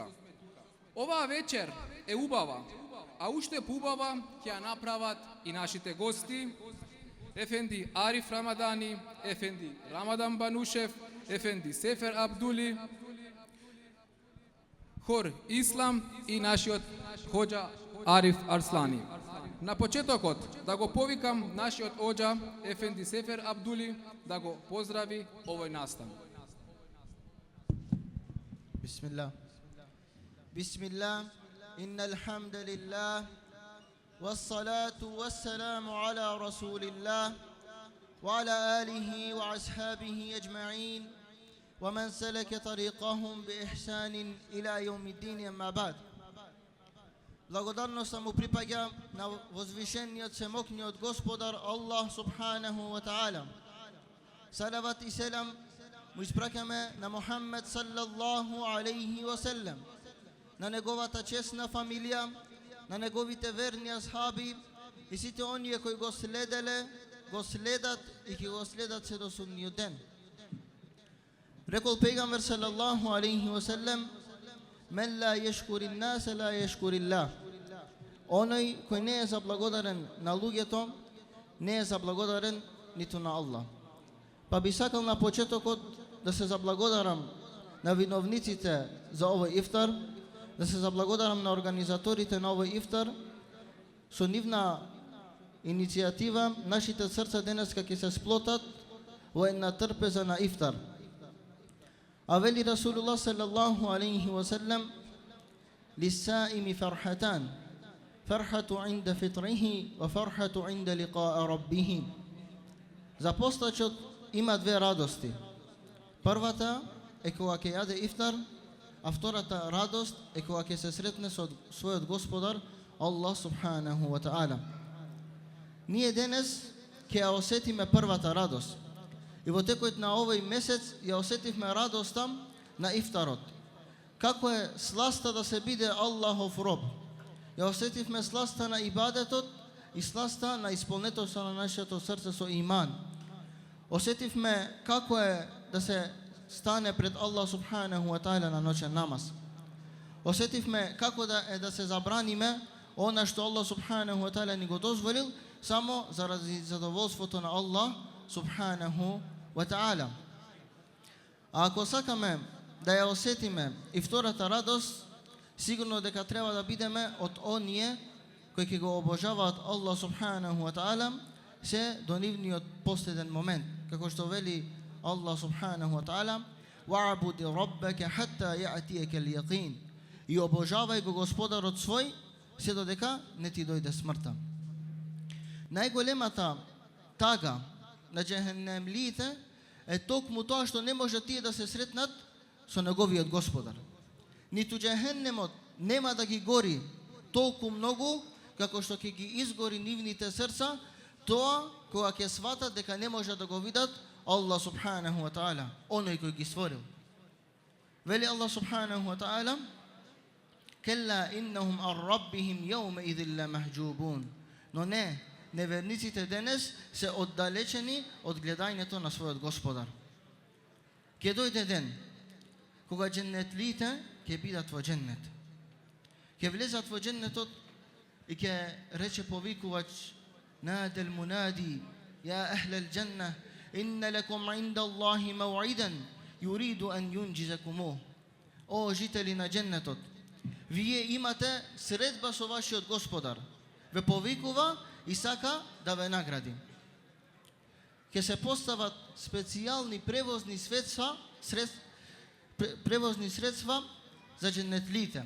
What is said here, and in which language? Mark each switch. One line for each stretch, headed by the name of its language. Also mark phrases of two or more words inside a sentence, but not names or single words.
Macedonian: Оваа вечер е убава, а уште поубава ќе ја направат и нашите гости, Ефенди Ариф Рамадани, Ефенди Рамадан Банушев, Ефенди Сефер Абдули, Хор Ислам и нашиот хоџа Ариф Арслани. На почетокот да го повикам нашиот оџа Ефенди Сефер Абдули да го поздрави овој настан.
Arabic: بسم الله بسم الله إن الحمد لله والصلاة والسلام على رسول الله وعلى آله وأصحابه أجمعين ومن سلك طريقهم بإحسان إلى يوم الدين أما بعد.
Macedonian: Благодарноста му припаѓа на возвишениот семокниот Господар Аллах
Arabic: سبحانه وتعالى.
Macedonian: Салават и селам му испракаме на Мухаммед
Arabic: صلى الله عليه وسلم,
Macedonian: на неговата чесна фамилија, на неговите верни асхаби и сите оние кои го следеле, го следат и ќе го следат се до судниот ден. Рекол пегамбер
Arabic: صلى الله عليه وسلم: "من لا يشكر الناس لا يشكر الله."
Macedonian: Оној кој не е заблагодарен на луѓето, не е заблагодарен ниту на Аллах. Па би сакал на почетокот да се заблагодарам на виновниците за овој ифтар, да се заблагодарам на организаторите на овој ифтар. Со нивна иницијатива нашите срца денеска ќе се сплотат во една трпеза на ифтар. А вели
Arabic: رسول الله صلى الله عليه وسلم للصائم فرحتان فرحة عند فطره وفرحة عند لقاء ربه."
Macedonian: За постачот има две радости. Првата е кога ќе јаде ифтар, а втората радост е кога ќе се сретне со својот Господар Аллах
Arabic: سبحانه وتعالى.
Macedonian: Ние денес ќе ја осетиме првата радост. И во текот на овој месец ја осетивме радоста на ифтарот. Како е сласта да се биде Аллахов роб. Ја осетивме сласта на ибадетот и сласта на исполнетоста на нашето срце со иман. Осетивме како е да се стане пред Аллах
Arabic: سبحانه وتعالى
Macedonian: на ноќен намаз. Осетивме како да се забраниме она што Аллах
Arabic: سبحانه وتعالى
Macedonian: ни го дозволил само заради задоволството на Аллах
Arabic: سبحانه وتعالى.
Macedonian: А ако сакаме да ја осетиме и втората радост, сигурно дека треба да бидеме од оние кои ќе го обожаваат Аллах
Arabic: سبحانه وتعالى
Macedonian: се до нивниот последен момент. Како што вели
Arabic: الله سبحانه وتعالى واعبد ربك حتى يأتيك اليقين."
Macedonian: И обожавај го Господарот свој се додека не ти дојде смртта. Најголемата тага на џехенемлиите е токму тоа што не може тие да се сретнат со неговиот Господар. Ниту џехенемот нема да ги гори толку многу како што ќе ги изгори нивните срца, тоа кога ќе сватат дека не може да го видат Аллах
Arabic: سبحانه وتعالى,
Macedonian: оној кој ги створил.
Arabic: Вели الله سبحانه وتعالى كلا إنهم عن ربهم يومئذ لمحجوبون."
Macedonian: Но не, неверниците денес се оддалечени од гледањето на својот Господар. Ќе дојде ден кога џеннетлиите ќе бидат во џеннет. Ќе влезат во џеннетот и ќе рече повикувач:
Arabic: "نادى المنادي يا أهل الجنة إن لكم عند الله موعدا يريد أن ينجزكموه."
Macedonian: О жители на џеннетот, вие имате средба со вашиот Господар. Ве повикува и сака да ве награди. Ќе се постават специјални превозни средства за џеннетлиите.